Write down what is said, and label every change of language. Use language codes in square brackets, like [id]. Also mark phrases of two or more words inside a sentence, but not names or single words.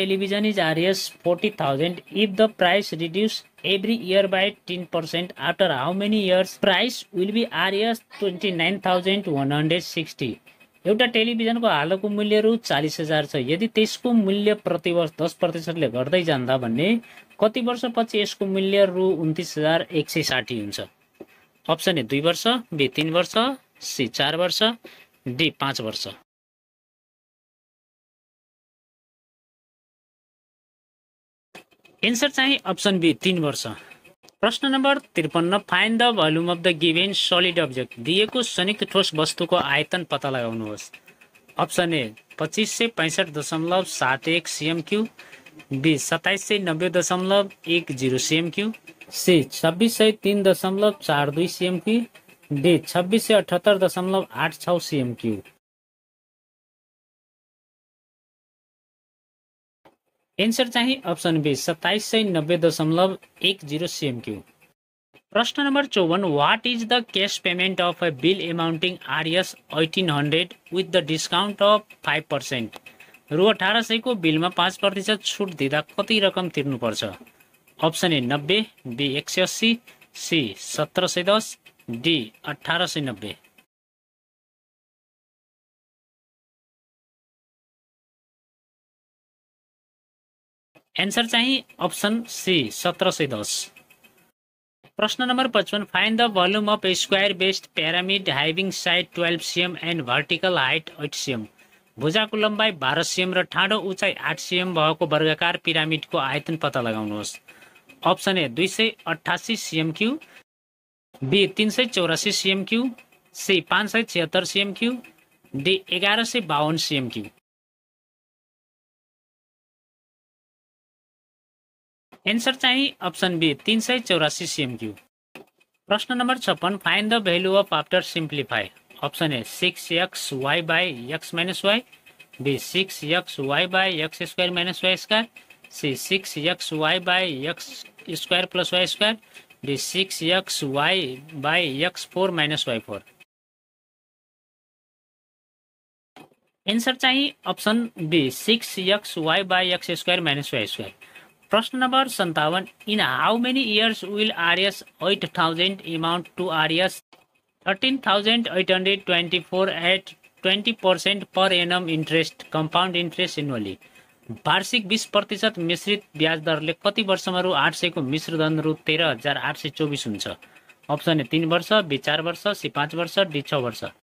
[en] television is Rs 40,000 if the price reduce every year by 10% after how many years price will be Rs 29,160. [ne] एउटा टेलिभिजनको हालको मूल्य रु 40,000 छ। यदि त्यसको मूल्य प्रतिवर्ष 10%ले घट्दै जाँदा भन्ने कति वर्षपछि यसको मूल्य रु 29,160 हुन्छ? अप्सन ए 2 वर्ष, बी 3 वर्ष, सी 4 वर्ष, डी 5 वर्ष। एन्सर चाहिँ अप्सन बी 3 वर्ष। प्रश्न नम्बर [en] 53, find the volume of the given solid object. [ne] दिएको संयुक्त ठोस वस्तुको आयतन पत्ता लगाउनुहोस्। अप्सन ए 2565.71 cm3, बी 2790.10 cm3, सी 2603.42 cm3, डी 2678.86 cm3। एन्सर चाहिँ अप्सन बी 2790.10 cm3। प्रश्न नम्बर [en] 54, what is the cash payment of a bill amounting Rs 1800 with the discount of 5%? [ne] रु 1800 को बिलमा 5% छुट दिँदा कति रकम तिर्नुपर्छ? अप्सन ए 90, बी 180, सी 1710, डी 1890। एन्सर चाहिँ अप्सन सी 1710। प्रश्न नम्बर [en] 55, find the volume of a square based pyramid having side 12 cm and vertical height 8 cm। [ne] भुजाको लम्बाइ 12 cm र ठाडो उचाइ 8 cm भएको वर्गाकार पिरामिडको आयतन पत्ता लगाउनुहोस्। अप्सन ए 288 cm क्यूब, बी 384 cm क्यूब, सी 576 cm क्यूब, डी 1152 cm क्यूब। एन्सर चाहिँ अप्सन बी 384 cm क्यूब। प्रश्न नम्बर [en] 56, find the value of after simplify. option A 6xy by x minus y, B 6xy by x square minus y square, C 6xy by x square plus y square, D 6xy by x4 minus y 4. एन्सर चाहिँ option B 6xy by x square minus y square. [ne] प्रश्न नम्बर 57, [en] in how many years will Rs 8000 amount to Rs 13,824 at 20% per annum interest compound interest annually? [ne] वार्षिक 20% मिश्रित ब्याज दरले कति वर्षमा रु 800 को मिश्र धन रु 13,824 हुन्छ? अप्सन ए 3 वर्ष, बी 4 वर्ष, सी 5 वर्ष, डी 6 वर्ष।